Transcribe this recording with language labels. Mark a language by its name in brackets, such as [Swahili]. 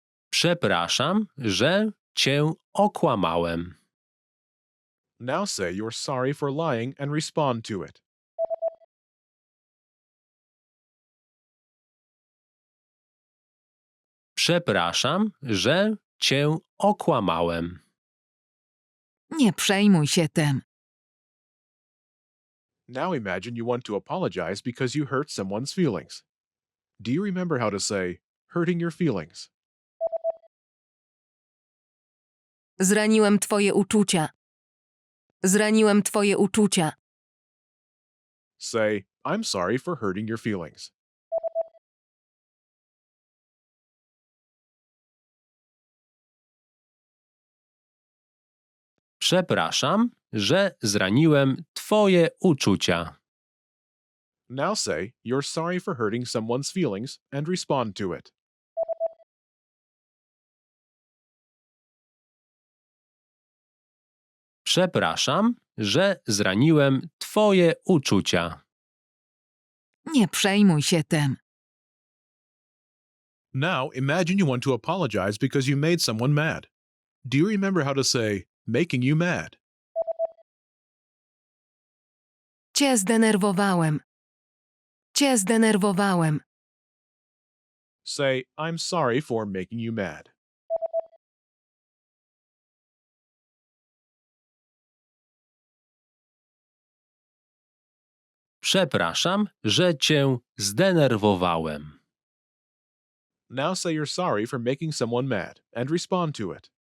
[Polish] Przepraszam, że cię okłamałem. [English] Now say you're sorry for lying and respond to it. [Polish] Przepraszam, że cię okłamałem. Nie przejmuj się tym. [English] Now imagine you want to apologize because you hurt someone's feelings. Do you remember how to say hurting your feelings? [Polish] Zraniłem twoje uczucia. Zraniłem twoje uczucia. [English] Say, I'm sorry for hurting your feelings. [Polish] Przepraszam, że zraniłem twoje uczucia. [English] Now say you're sorry for hurting someone's feelings and respond to it. [Polish] Przepraszam, że zraniłem twoje uczucia. Nie przejmuj się tym. [English] Now imagine you want to apologize because you made someone mad. Do you remember how to say making you mad? [Polish] Cię zdenerwowałem. Cię zdenerwowałem. [English] Say, I'm sorry for making you mad. [Polish] Przepraszam, że cię zdenerwowałem. [English] Now say you're sorry for making someone mad and respond to it.